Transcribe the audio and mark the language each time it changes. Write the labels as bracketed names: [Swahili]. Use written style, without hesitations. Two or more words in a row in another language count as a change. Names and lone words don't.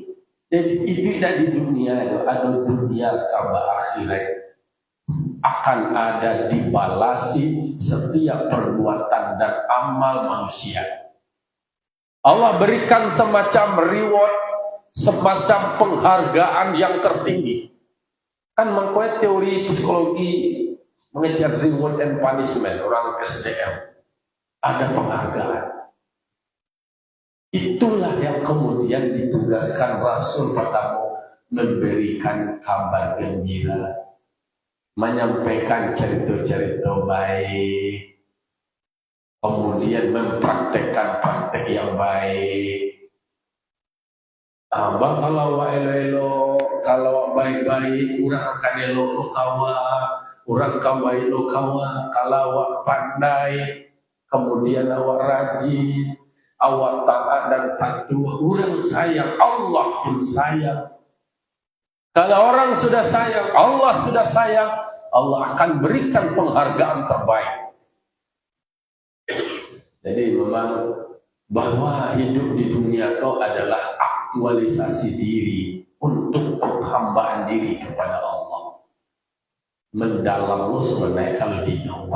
[Indonesian] Jadi hidup di dunia, ada dunia kabar akhirat, akan ada dibalasi setiap perbuatan dan amal manusia. Allah berikan semacam reward, semacam penghargaan yang tertinggi. Kan mengkuat teori psikologi mengejar [English] reward and punishment, [Indonesian] orang SDM. Ada penghargaan. Itulah yang kemudian ditugaskan Rasul pertama memberikan kabar gembira, menyampaikan cerita-cerita baik, kemudian mempraktekkan praktek yang baik. [Minangkabau] Abang kalau elo-elo, kalau baik-baik, orang akan elo kawa, orang akan baik lo kawa, kalau awak pandai, kemudian awak rajin, awak taat dan patuh, orang sayang, Allah pun sayang. [Indonesian] Kalau orang sudah sayang, Allah sudah sayang, Allah akan berikan penghargaan terbaik. Jadi memang bahwa hidup di dunia kau adalah aktualisasi diri untuk penghambaan diri kepada Allah. Mendalam lo sebenarnya kalau didapat.